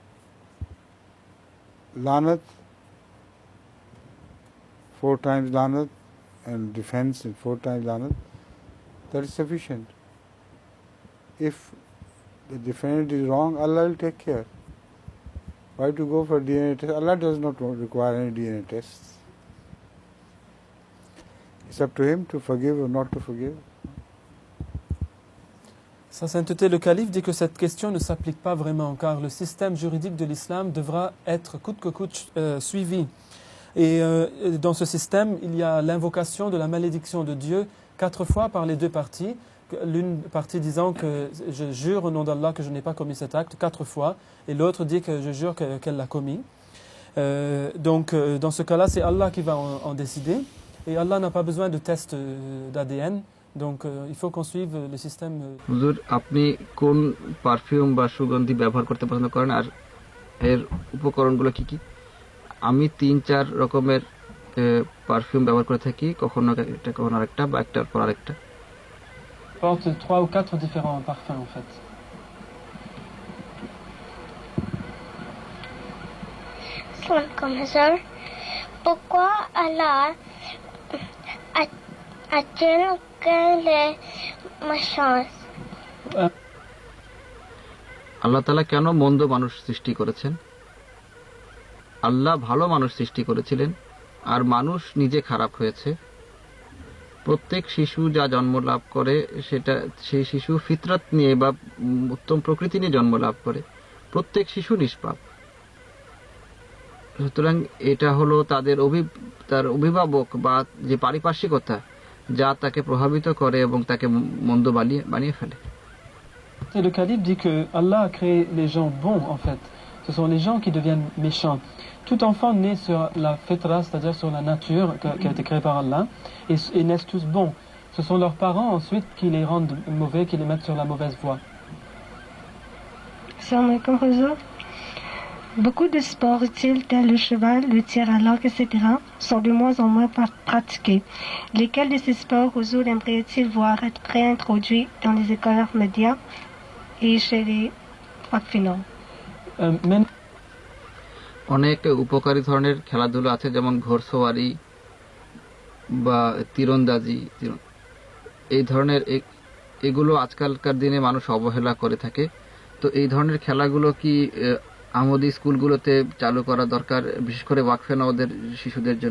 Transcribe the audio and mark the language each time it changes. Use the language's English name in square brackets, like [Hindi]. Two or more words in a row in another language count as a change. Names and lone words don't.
[English] Lanat, 4 times lanat, and defense and 4 times lanat, that is sufficient. If the defendant is wrong, Allah will take care. Why to go for DNA test? Allah does not require any DNA tests. It's up to him to forgive or not to forgive. [French] Sa sainteté le calife dit que cette question ne s'applique pas vraiment car le système juridique de l'islam devra être coûte que coûte suivi. Et dans ce système, il y a l'invocation de la malédiction de Dieu 4 fois par les 2 parties. L'une partie disant que je jure au nom d'Allah que je n'ai pas commis cet acte 4 fois et l'autre dit que je jure qu'elle l'a commis. Donc dans ce cas-là, c'est Allah qui va en décider et Allah n'a pas besoin de test d'ADN. Donc il faut qu'on suive le système. [Bangla] হুজুর, আপনি কোন পারফিউম বা সুগন্ধি ব্যবহার করতে পছন্দ করেন আর এর উপকরণগুলো কি কি? আমি 3-4 রকমের পারফিউম ব্যবহার করে থাকি, কখনো একটা কখনো আরেকটা বা একটার পর আরেকটা। [French] Porte 3 ou 4 différents parfums en fait. Assalamualaikum, pourquoi Allah a-t-il que les méchants? [Bangla] আল্লাহ তাআলা কেন মন্দ মানুষ সৃষ্টি করেছেন? আল্লাহ ভালো মানুষ সৃষ্টি করেছিলেন আর মানুষ নিজে খারাপ হয়েছে। প্রত্যেক শিশু যা জন্ম লাভ করে সেটা সেই শিশু ফিতরত নিয়ে বা উত্তম প্রকৃতি নিয়ে জন্ম লাভ করে। প্রত্যেক শিশু নিষ্পাপ। সুতরাং এটা হলো তার অভিভাবক বা যে পারিপার্শ্বিকতা যা তাকে প্রভাবিত করে এবং তাকে মন্দ বানিয়ে ফেলে। [French] Et le calife dit que Allah a créé les gens bons en fait. Ce sont les gens qui deviennent méchants. Tout enfant naît sur la fitra, c'est-à-dire sur la nature qui a été créée par Allah, et naissent tous bons. Ce sont leurs parents ensuite qui les rendent mauvais, qui les mettent sur la mauvaise voie. Assalamualaikum Huzour. Beaucoup de sports utiles tels le cheval, le tir à l'arc, etc. sont de moins en moins pratiqués. Lesquels de ces sports Huzour aimerait-il voir être réintroduits dans les écoles médias et chez les Wakfinons? [Bangla] অনেক উপকারী ধরনের খেলাধুলা আছে, যেমন ঘোড়সওয়ারি বা তীরন্দাজি। এই ধরনের এগুলো আজকালকার দিনে মানুষ অবহেলা করে থাকে। তো এই ধরনের খেলাগুলো কি আহমদি স্কুলগুলোতে চালু করা দরকার, বিশেষ করে ওয়াকফে ওদের শিশুদের জন্য?